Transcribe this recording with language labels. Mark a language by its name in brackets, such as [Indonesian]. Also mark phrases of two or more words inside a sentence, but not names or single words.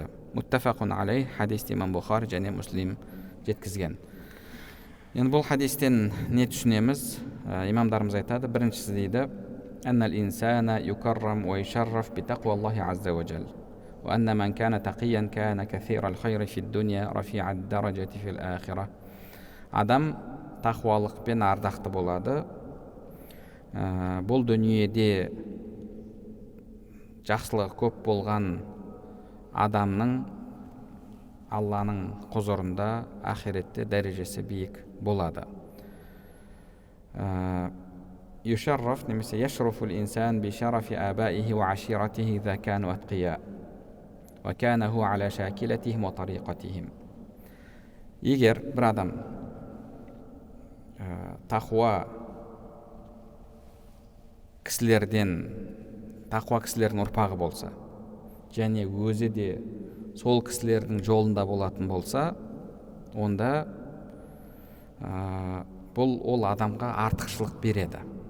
[Arabic] متفق عليه, [Kazakh] хадисті имам Бұхари және Муслим жеткізген. Енді бұл хадистен не түсінеміз? Имамдарымыз айтады, біріншісі дейді: [Arabic] «أن الإنسان يكرم ويشرف بتقوى الله عز وجل. وأن من كان تقيا كان كثير الخير في الدنيا رفيع الدرجة في الآخرة». [Kazakh] Адам тақуалықпен ардақты болады. Бұл дүниеде жақсылығы көп болған адамның Алланың құзырында ахиретте дәрежесі биік болады. [Arabic] Юшарраф немесе يشرف الإنسان بشرف آبائه وعشيرته إذا كانوا أتقياء وكان هو على شاكلتهم وطريقتهم. [Kazakh] Егер бір адам тақуа кісілердің ұрпағы болса, және өзі де сол кісілердің жолында болатын болса, онда бұл ол адамға артықшылық береді.